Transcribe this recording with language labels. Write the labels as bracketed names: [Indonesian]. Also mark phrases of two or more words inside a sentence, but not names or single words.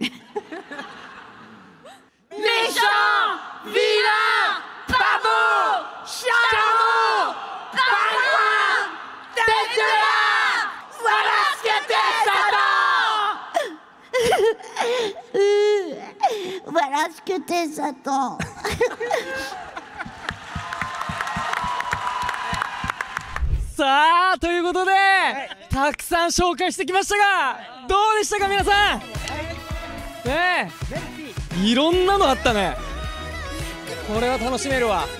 [French] Méchant, vilain, pas beau, charmant, pingouin, tête de là, voilà ce que t'es, Satan. Voilà ce que t'es, Satan. [Japanese] さあということで、たくさん紹介してきましたが、どうでしたか皆さん。ねえ、いろんなのあったね。これは楽しめるわ。